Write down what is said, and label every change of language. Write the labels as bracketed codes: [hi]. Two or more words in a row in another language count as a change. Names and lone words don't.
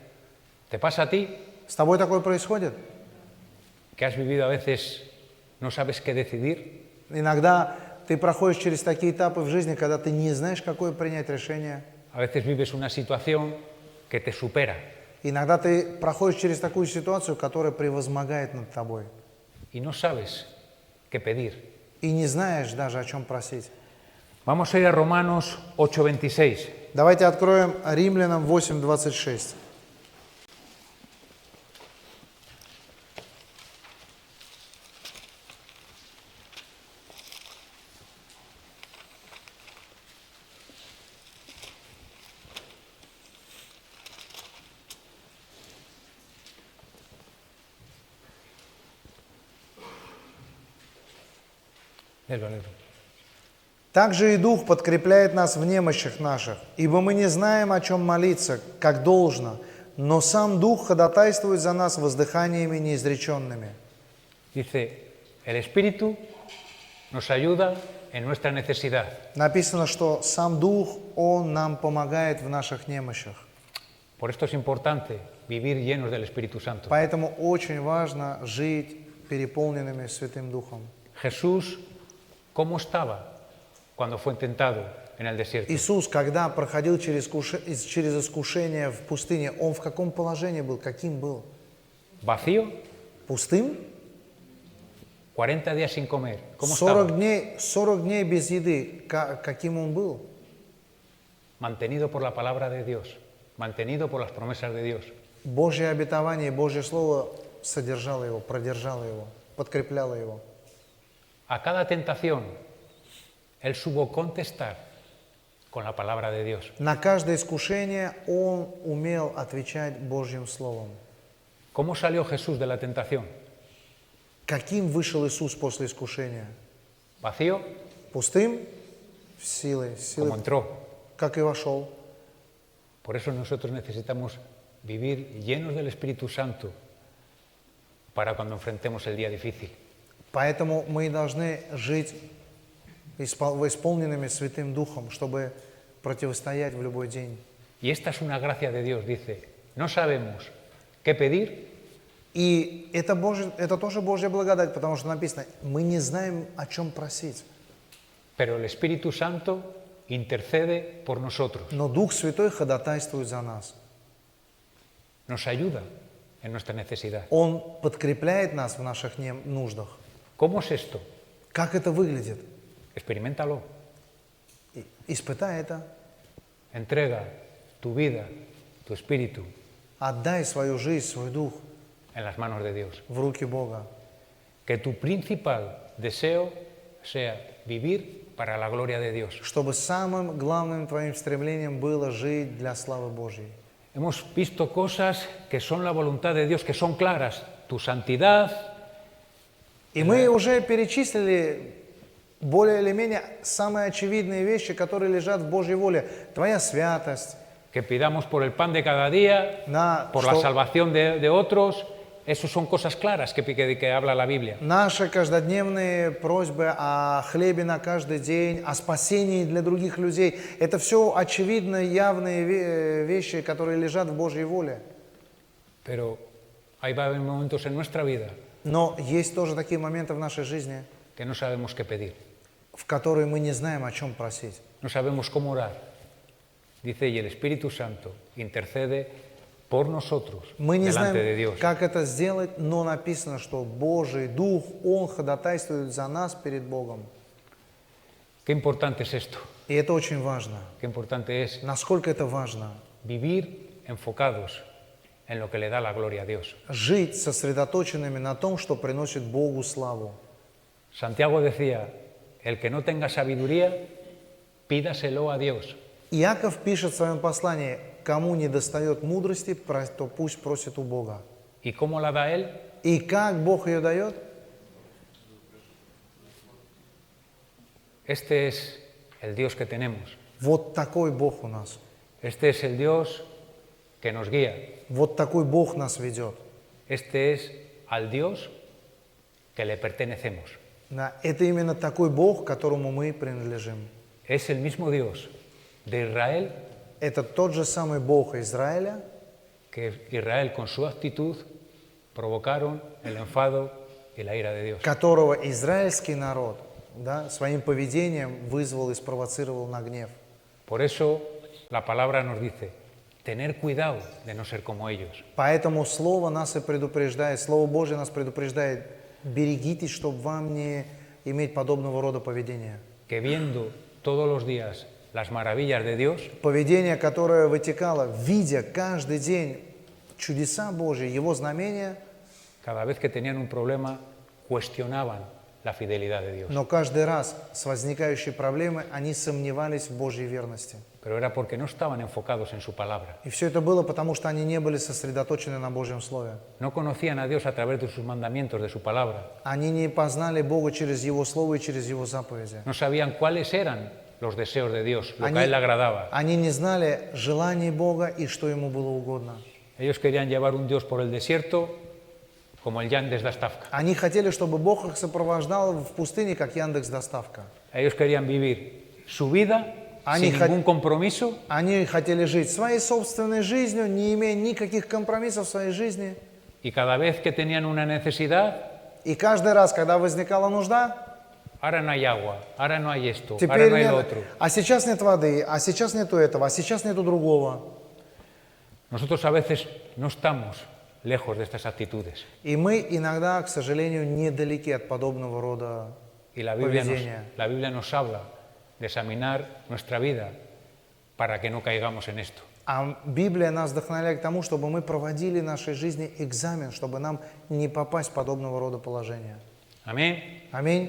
[es] ¿Te pasa a ti [ru] С тобой такое происходит? [es] que has vivido a veces, no sabes qué decidir? [ru] Иногда ты проходишь через такие этапы в жизни, когда ты не знаешь, какое принять решение. [es] A veces vives una situación que te supera [ru] Иногда ты проходишь через такую ситуацию, которая превозмогает над тобой. [es] y no sabes qué pedir. [ru] И не знаешь даже, о чем просить. [es] Vamos a ir a Romanos 8:26. [ru] Давайте откроем Римлянам 8:26. Также и Дух подкрепляет нас в немощах наших, ибо мы не знаем, о чем молиться, как должно, но сам Дух ходатайствует за нас воздыханиями неизреченными. [es] Dice, el Espíritu nos ayuda en nuestra necesidad. [ru] Написано, что сам Дух, Он нам помогает в наших немощах. [es] Por esto es importante vivir llenos del Espíritu Santo. [ru] Поэтому очень важно жить переполненными Святым Духом. [es] Jesús, ¿cómo estaba cuando fue tentado en el desierto? [ru] Иисус, когда проходил через искушение в пустыне, Он в каком положении был, каким был? [es] ¿Vacío? [ru] Пустым? [es] 40 días sin comer. ¿Cómo 40 estaba? [ru] 40 дней без еды, каким Он был? [es] Mantenido por la palabra de Dios, mantenido por las promesas de Dios. [ru] Божье обетование, Божье Слово содержало Его, продержало Его, подкрепляло Его. [es] A cada tentación, Él supo contestar con la palabra de Dios. [ru] На каждое искушение Он умел отвечать Божьим Словом. [es] ¿Cómo salió Jesús de la tentación? [ru] Каким вышел Иисус после искушения? [es] ¿Vacío? [ru] Пустым? Силой, [es] Como entró. [ru] как и вошел. [es] Por eso nosotros necesitamos vivir llenos del Espíritu Santo para cuando enfrentemos el día difícil. [ru] Поэтому мы должны жить исполненными Святым Духом, чтобы противостоять в любой день. [es] Y esta es una gracia de Dios, dice, no sabemos qué pedir, [ru] И это тоже Божья благодать, потому что написано, мы не знаем, о чем просить. [es] pero el Espíritu Santo intercede por nosotros, [ru] Но Дух Святой ходатайствует за нас. [es] nos ayuda en nuestra necesidad. [ru] Он подкрепляет нас в наших нуждах. [es] ¿Cómo es esto? [ru] Как это выглядит? [es] Experimentalo. [ru] Испытай это. [es] Entrega tu vida, tu espíritu [ru] Отдай свою жизнь, свой дух [es] en las manos de Dios. [ru] в руки Бога. [es] Que tu principal deseo sea vivir para la gloria de Dios. [ru] Чтобы самым главным твоим стремлением было жить для славы Божьей. [es] Hemos visto cosas que son la voluntad de Dios, que son claras. Tu santidad, [ru] И мы уже перечислили более или менее самые очевидные вещи, которые лежат в Божьей воле. Твоя святость, [es] que pidamos por el pan de cada día, por la salvación de otros. Esas son cosas claras que habla la Biblia. [ru] наши каждодневные просьбы о хлебе на каждый день, о спасении для других людей. Это все очевидные, явные вещи, которые лежат в Божьей воле. [es] Pero hay va a haber momentos en nuestra vida [ru] Но есть тоже такие моменты в нашей жизни, [es] que no sabemos qué pedir, [ru] в которые мы не знаем, о чем просить. [es] no sabemos cómo orar. Dice, y el Espíritu Santo intercede por nosotros [ru] Мы не [es] delante de [ru] знаем, [es] Dios. [ru] как это сделать, но написано, что Божий Дух, Он ходатайствует за нас перед Богом. [es] Qué importante es esto, [ru] И это очень важно. [es] qué importante es [ru] Насколько это важно? [es] vivir enfocados en lo que le da la gloria a Dios. [ru] Жить сосредоточенными на том, что приносит Богу славу. [es] Santiago decía, el que no tenga sabiduría, pídaselo a Dios. [ru] Иаков пишет в своем послании, кому не достает мудрости, то пусть просит у Бога. [es] ¿Y cómo la da Él? [ru] И как Бог ее дает? [es] Este es el Dios que tenemos. [ru] Вот такой Бог у нас. [es] Este es el Dios que nos guía. [ru] Вот такой Бог нас ведет. [es] Este es al Dios que le pertenecemos. [ru] Да, это именно такой Бог, которому мы принадлежим. [es] Es el mismo Dios de Israel, [ru] Это тот же самый Бог Израиля, [es] que Israel con su actitud provocaron el enfado y la ira de Dios. [ru] которого израильский народ, да, своим поведением вызвал и спровоцировал на гнев. [es] Por eso la palabra nos dice, tener cuidado de no ser como ellos. [ru] Поэтому Слово нас и предупреждает, Слово Божье нас предупреждает, берегитесь, чтобы вам не иметь подобного рода поведения. [es] Que viendo todos los días las maravillas de Dios, [ru] Поведение, которое вытекало, видя каждый день чудеса Божьи, Его знамения, [es] cada vez que tenían un problema, cuestionaban la fidelidad de Dios. [ru] но каждый раз с возникающей проблемой они сомневались в Божьей верности. [es] Pero era porque no estaban enfocados en su palabra. [ru] И все это было потому, что они не были сосредоточены на Божьем Слове. [es] No conocían a Dios a través de sus mandamientos, de su palabra. [ru] Они не познали Бога через Его Слово и через Его заповеди. [es] No sabían cuáles eran los deseos de Dios, lo que a Él le agradaba. [ru] Они не знали желаний Бога и что Ему было угодно. [es] Ellos querían llevar un Dios por el desierto como el Yandex Доставка. [ru] Они хотели, чтобы Бог их сопровождал в пустыне, как Яндекс.Доставка. [es] Ellos querían vivir su vida [ru] Они [es] sin ningún compromiso [ru] Они хотели жить своей собственной жизнью, не имея никаких компромиссов в своей жизни. [es] y cada vez que tenían una necesidad, [ru] И каждый раз, когда возникала нужда, [es] ahora no hay agua, ahora no hay esto, ahora [ru] теперь [es] no hay [ru] нет, [es] lo otro. [ru] а сейчас нет воды, а сейчас нету этого, а сейчас нету другого. [es] Nosotros a veces no estamos lejos de estas actitudes. [ru] И мы иногда, к сожалению, недалеки от подобного рода [es] Y la Biblia [ru] поведения. [es] nos habla de examinar nuestra vida para que no caigamos en esto. [ru] А Библия нас вдохновляет к тому, чтобы мы проводили в нашей жизни экзамен, чтобы нам не попасть в подобного рода положения. [es] Amén. [ru] Аминь.